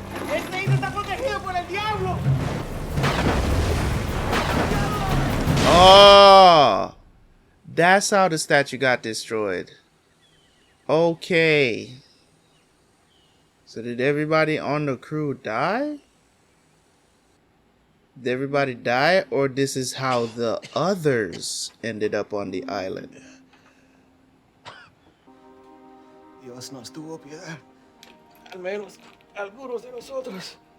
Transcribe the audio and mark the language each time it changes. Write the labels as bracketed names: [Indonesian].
[Spanish] ¡Este isla está protegido por el diablo! [English] Oh, that's how the statue got destroyed. Okay. So did everybody on the crew die? Did everybody die, or this is how the others ended up on the island? [Spanish] Dios nos tuvo piedad. Al menos algunos de nosotros.